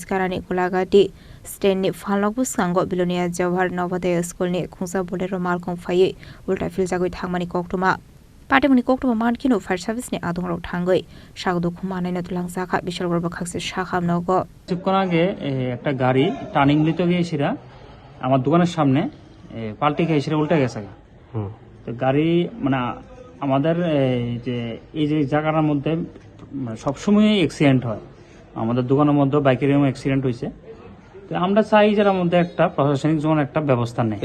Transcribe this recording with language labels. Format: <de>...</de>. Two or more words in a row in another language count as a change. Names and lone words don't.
<trp>karani kulagati stand ni phalok busango bilonia Jawahar Navodaya School ni khungsa bolero malkong phaye ulta filjagoi thangmani koktuma party muni koktuma mankino</trp> <en>fire service</en> <trp>ni adong rok thangoi shagdo khumane na tulang sakha bishal kor bakhaksi shakham nogo</trp> <bn>কিছুক্ষণ আগে একটা গাড়ি টার্নিং নিতে গিয়েছিল আমার দোকানের সামনে পাল্টি খেয়েছিল উল্টে গেছে তো গাড়ি মানে আমাদের এই যে জায়গাটার মধ্যে সবসময় অ্যাক্সিডেন্ট হয় আমাদের দোকানের মধ্যে বাইকের অ্যাক্সিডেন্ট হয়েছে তো আমরা চাই যার মধ্যে একটা প্রশাসনিক জোন একটা ব্যবস্থা নেই।</bn>